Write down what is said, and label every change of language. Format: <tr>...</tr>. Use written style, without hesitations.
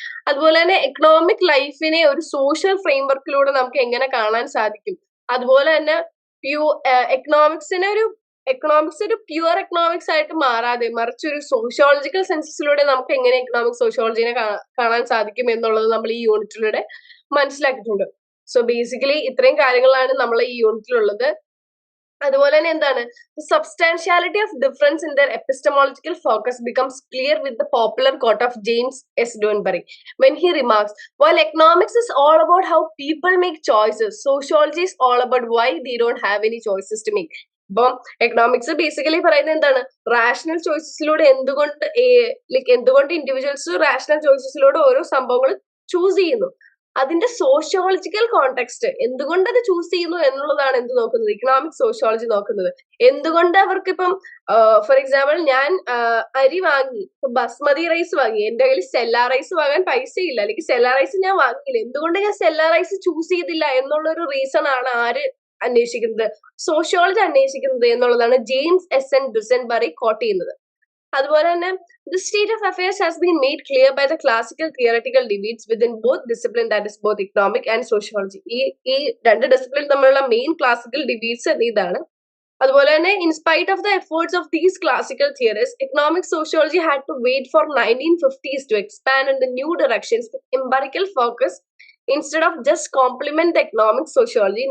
<ml>അതുപോലെ തന്നെ എക്കണോമിക് ലൈഫിനെ ഒരു സോഷ്യൽ ഫ്രെയിംവർക്കിലൂടെ നമുക്ക് എങ്ങനെ കാണാൻ സാധിക്കും, അതുപോലെ തന്നെ എക്കണോമിക്സ് ഒരു പ്യുവർ എക്കണോമിക്സ് ആയിട്ട് മാറാതെ മറിച്ച് ഒരു സോഷ്യോളജിക്കൽ സെൻസസിലൂടെ നമുക്ക് എങ്ങനെ എക്കണോമിക് സോഷ്യോളജിനെ കാണാൻ സാധിക്കും എന്നുള്ളത് നമ്മൾ ഈ യൂണിറ്റിലൂടെ മനസ്സിലാക്കിയിട്ടുണ്ട്. സോ ബേസിക്കലി ഇത്രയും കാര്യങ്ങളാണ് നമ്മൾ ഈ യൂണിറ്റിലുള്ളത്. അതുപോലെ തന്നെ എന്താണ്,</ml> <en>Substantiality of difference in their epistemological focus becomes clear with the popular quote of James S Duesenberry when he remarks, while economics is all about how people make choices, sociology is all about why they don't have any choices to make.</en> <ml>ഇപ്പം economics basically പറയുന്നത് എന്താണ്, rational ചോയ്സസിലൂടെ എന്തുകൊണ്ട് individuals rational ചോയ്സസിലൂടെ ഓരോ സംഭവങ്ങൾ choose ചെയ്യുന്നു, അതിന്റെ sociological context എന്തുകൊണ്ട് അത് ചൂസ് ചെയ്യുന്നു എന്നുള്ളതാണ് എന്ത് നോക്കുന്നത്, ഇക്കണോമിക് സോഷ്യോളജി നോക്കുന്നത്. എന്തുകൊണ്ട് അവർക്ക് ഇപ്പം ഫോർ എക്സാമ്പിൾ ഞാൻ അരി വാങ്ങി, ബസ്മതി റൈസ് വാങ്ങി, എന്റെ കയ്യിൽ സെല്ലാ റൈസ് വാങ്ങാൻ പൈസ ഇല്ല, അല്ലെങ്കിൽ സെല്ലാ റൈസ് ഞാൻ വാങ്ങിയില്ല, എന്തുകൊണ്ട് ഞാൻ സെല്ലാ റൈസ് ചൂസ് ചെയ്തില്ല എന്നുള്ള ഒരു റീസൺ ആണ് ആര് അന്വേഷിക്കുന്നത്, സോഷ്യോളജി അന്വേഷിക്കുന്നത് എന്നുള്ളതാണ് ജെയിംസ് എസ് എൻ ഡുസൻബറി കോട്ട് ചെയ്യുന്നത്. അതുപോലെ തന്നെ</ml> <en>the state of affairs has been made clear by the classical theoretical debates within both discipline, that is both economic and sociology.</en> <ml>ഈ രണ്ട് ഡിസിപ്ലിൻ തമ്മിലുള്ള മെയിൻ ക്ലാസിക്കൽ ഡിബേറ്റ്സ് ഇതാണ്. അതുപോലെ തന്നെ</ml> <en>in spite of the efforts of these classical theorists, economic sociology had to wait for 1950s to expand in the new directions with empirical focus instead of just complement the economic sociology.</en>